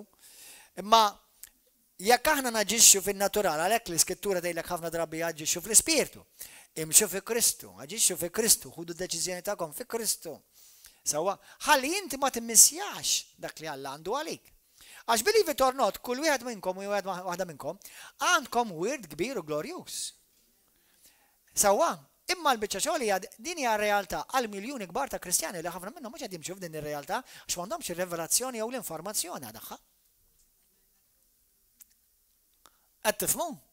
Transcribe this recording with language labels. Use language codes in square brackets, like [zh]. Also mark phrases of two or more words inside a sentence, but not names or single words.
[mt] Imma jekk aħna naġixxu fin-natural għalhekk l-Iskrittura tgħidlek ħafna drabi jaġixxu fl-Ispirtu. Imxu fi Kristu, aġixxu fi Kristu, ħudu d-deċiżjoni tagħkom fi Kristu. Sewwa, ħalli inti ma timmissjax dak li Alla għandu għalik. [en] Għax believe it or not, [mt] kull wieħed minnkom u wieħed waħda minnkom għandkom wird kbir u glorjuż. Sewwa, imma l-biċċa xogħol din hija realtà għal miljuni kbar ta' Kristjani li ħafna minnhom mhux qed jimxu f'din ir-realtà għax m'għandhomx ir-revelazzjoni jew l-informazzjoni għadha. Qed tifhmu?